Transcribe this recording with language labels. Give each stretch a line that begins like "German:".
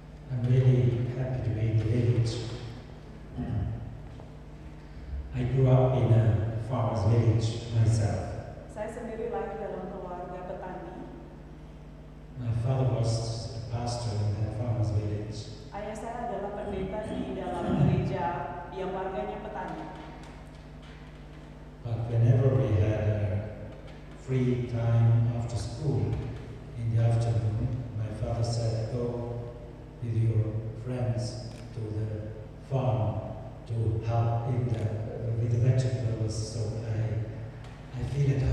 English: I'm really happy to be in the village. I grew up in a farmer's village myself.
Indonesian: Saya sendiri lahir dalam keluarga petani.
English: My father was a pastor in that farmer's village.
Indonesian: Ayah saya adalah pendeta di dalam gereja yang warganya petani.
English: But whenever we had a free time after school in the afternoon, my father said, "Go with your friends to the farm to help with the vegetables." So I feel